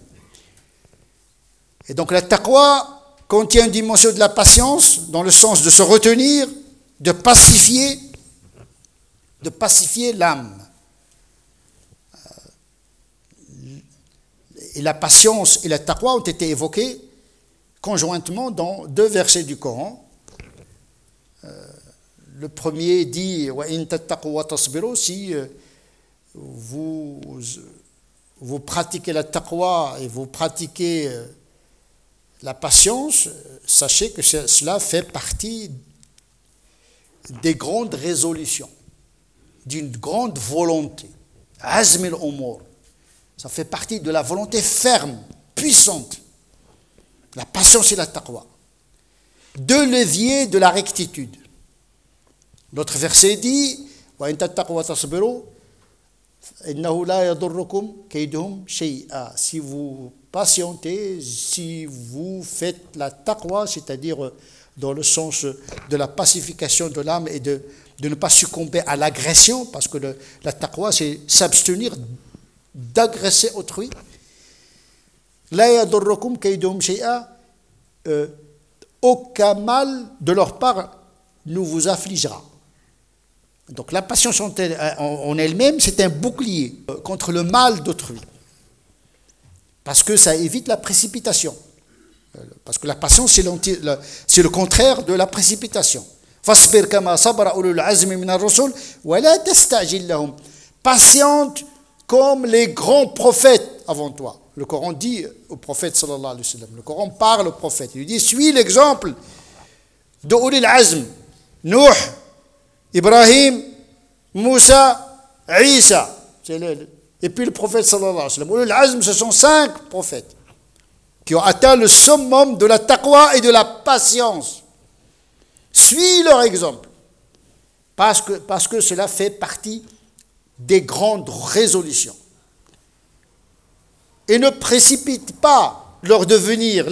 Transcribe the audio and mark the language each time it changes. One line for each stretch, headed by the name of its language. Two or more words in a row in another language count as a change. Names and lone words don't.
French: Et donc la taqwa contient une dimension de la patience dans le sens de se retenir, de pacifier l'âme. Et la patience et la taqwa ont été évoquées conjointement dans 2 versets du Coran. Le premier dit
Arabic: وإن تتقوا وتصبروا,
French: si vous pratiquez la taqwa et vous pratiquez la patience, sachez que cela fait partie des grandes résolutions, d'une grande volonté.
Arabic: عزم الأمور.
French: Ça fait partie de la volonté ferme, puissante. La patience et la taqwa. 2 leviers de la rectitude. L'autre verset dit
Arabic: وإن تتقوا وتصبروا إنه لا يضركم كيدهم شيئا.
French: Si vous patientez, si vous faites la taqwa, c'est-à-dire dans le sens de la pacification de l'âme et de ne pas succomber à l'agression, parce que la taqwa c'est s'abstenir d'agresser autrui.
Arabic: لا يضركم كيدهم شيئا,
French: aucun mal de leur part ne vous affligera. Donc la patience en elle-même, c'est un bouclier contre le mal d'autrui. Parce que ça évite la précipitation. Parce que la patience, c'est le contraire de la précipitation.
Arabic: فَاصْبِرْ كَمَا صَبَرَ أُولُو الْعَزْمِ مِنَ الرُّسُلِ وَلَا تَسْتَعْجِلْ لَهُمْ.
French: Patiente comme les grands prophètes avant toi. Le Coran dit au prophète
Arabic: صلى الله عليه وسلم,
French: le Coran parle au prophète, il lui dit, suis l'exemple de
Arabic: أولي العزم,
French: Nuh, Ibrahim, Moussa, Isa. Et puis le prophète
Arabic: صلى الله عليه وسلم. أولي العزم,
French: ce sont 5 prophètes qui ont atteint le summum de la taqwa et de la patience. Suis leur exemple. Parce que cela fait partie des grandes résolutions. Et ne précipite pas leur devenir.